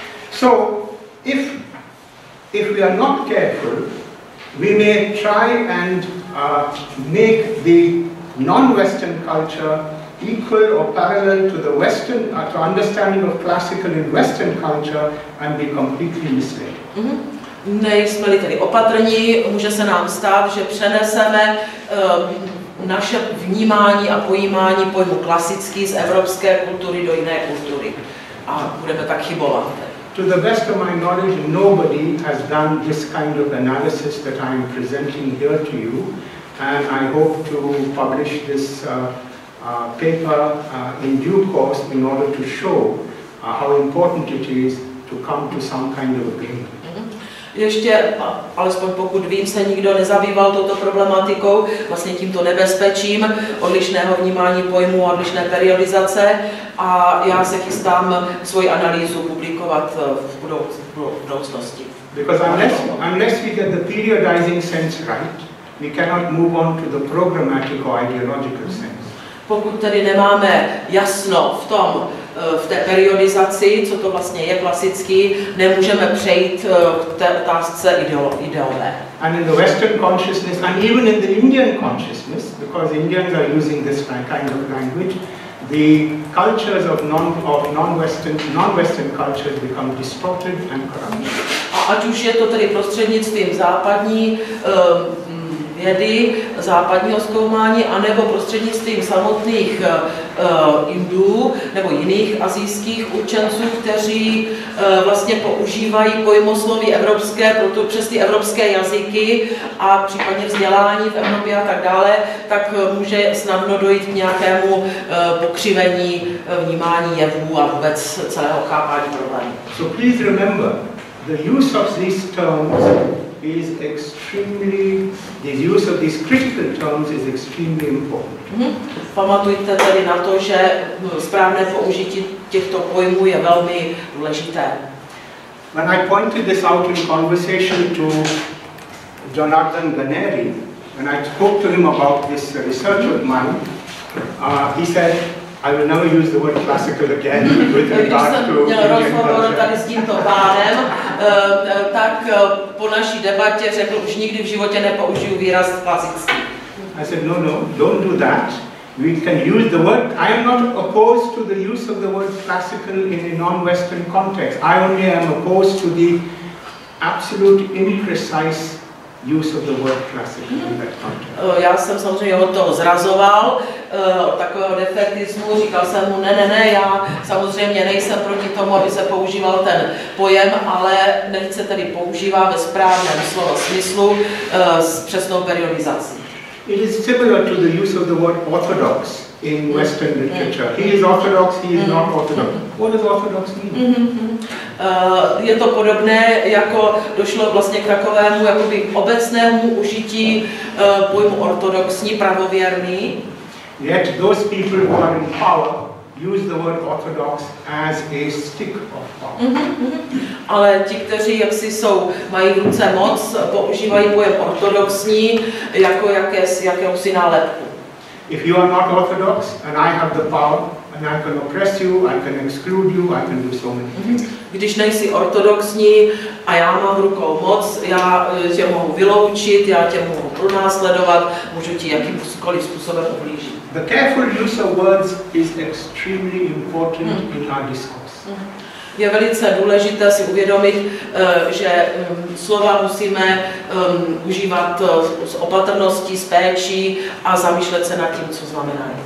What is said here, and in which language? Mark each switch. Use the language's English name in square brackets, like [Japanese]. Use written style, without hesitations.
[English] So, if we are not careful, we may try and make the non-Western culture equal or parallel to the Western, to understanding of classical in Western culture and be completely misled. [Czech] Nejsme-li tedy opatrní, může se nám stát, že přeneseme naše vnímání a pojímání pojmu klasický z evropské kultury do jiné kultury a budeme tak chybovat. [English] To the best of my knowledge, nobody has done this kind of analysis that I am presenting here to you, and I hope to publish this paper in due course in order to show how important it is to come to some kind of agreement. [Czech] Ještě, alespoň pokud vím, se nikdo nezabýval touto problematikou, vlastně tímto nebezpečím odlišného vnímání pojmu a odlišné periodizace, a já se chystám svoji analýzu publikovat v budoucnosti. [English] Because unless we get the periodizing sense right, we cannot move on to the programmatic or ideological sense. [Czech] Pokud tedy nemáme jasno v té periodizaci, co to vlastně je klasický, nemůžeme přejít k té otázce ideové. [English] And in the Western consciousness, and even in the Indian consciousness, because Indians are using this kind of language, the cultures of non-Western cultures become distorted and corrupt. [Czech] A ať už je to tedy prostřednictvím západní vědy, západního zkoumání, anebo prostřednictvím samotných Indů nebo jiných asijských učenců, kteří vlastně používají pojmosloví evropské přes ty evropské jazyky a případně vzdělání v Evropě a tak dále, tak může snadno dojít k nějakému pokřivení vnímání jevů a vůbec celého chápání problémů. [English] So please remember, the use of these terms is extremely, the use of these critical terms is extremely important. [Czech] Pamatujte tedy na to, že správné použití těchto pojmů je velmi důležité. [English] When I pointed this out in conversation to Jonathan Ganeri, when I spoke to him about this research of mine, he said, I will never use the word classical again with regard to Indian culture. [Czech] Tady s tímto pánem, tak po naší debatě řekl, už nikdy v životě nepoužiju výraz klasický. [English] I said, no, don't do that. We can use the word. I am not opposed to the use of the word classical in a non-Western context. I only am opposed to the absolute imprecise use of the word classical in that context. [Czech] Já jsem samozřejmě od toho zrazoval, od takového defektismu, říkal jsem mu, ne, já samozřejmě nejsem proti tomu, aby se používal ten pojem, ale nechť se tedy používá ve správném slova smyslu s přesnou periodizací. [English] It is similar to the use of the word orthodox in Western literature. He is orthodox, he is not orthodox. What does orthodox mean? [Czech] Je to podobné, jako došlo vlastně k takovému jakoby obecnému užití pojmu ortodoxní, pravověrný. [English] Yet those people who are in power use the word orthodox as a stick of power. [Czech] Ale ti, kteří jaksi mají v ruce moc, používají pojem ortodoxní jako jakousi nálepku. [English] If you are not orthodox and I have the power and I can oppress you, I can exclude you, I can do so many things. [Czech] Když nejsi ortodoxní a já mám v rukou moc, já tě mohu vyloučit, já tě mohu pronásledovat, můžu ti jakýmkoliv způsobem ublížit. [English] The careful use of words is extremely important in our discourse. [Czech] Je velice důležité si uvědomit, že slova musíme užívat s opatrností, s péčí a zamýšlet se nad tím, co znamenají.